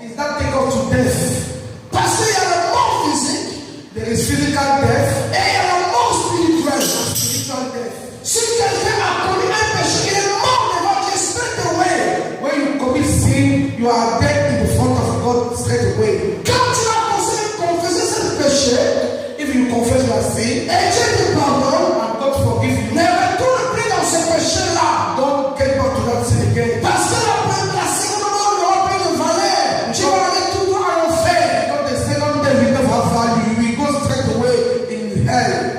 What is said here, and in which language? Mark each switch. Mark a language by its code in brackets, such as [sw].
[en] Is that take us to death? [fr] Parce qu'il y a la mort physique, [en] there is physical death, [fr] et il y a la mort spirituelle, [en] spiritual death. [fr] Si quelqu'un a commis un péché, il est mort devant Dieu [en] straight away. When you commit sin, you are dead in the front of God straight away. [fr] Quand tu as confessé ce péché, [en] if you confess your sin, [fr] et Dieu te pardonne, [en] and God forgive you, [fr] ne retourne plus dans ce péché-là. [en] Don't get back to that sin again. [fr] Parce que la seconde mort n'aura plus de valeur. Tu vas aller tout droit à l'enfer. [en] Because the second death will never have value. You will go straight away in hell.